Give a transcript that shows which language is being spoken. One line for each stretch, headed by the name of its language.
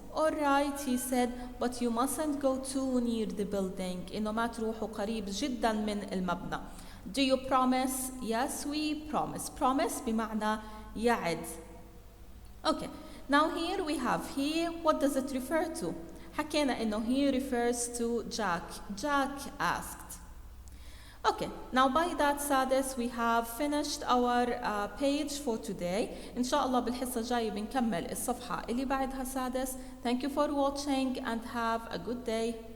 English: All right, he said, but you mustn't go too near the building.
Arabic: إنه ما تروحوا قريب جدا من المبنى.
English: Do you promise? Yes, we promise.
Arabic: Promise بمعنى يعد.
English: Okay, now here we have he. What does it refer to?
Arabic: حكينا إنه
English: he refers to Jack. Jack asked. Okay, now by that سادس we have finished our page for today.
Arabic: إن شاء الله بالحصة الجاية بنكمل الصفحة اللي بعدها سادس.
English: Thank you for watching and have a good day.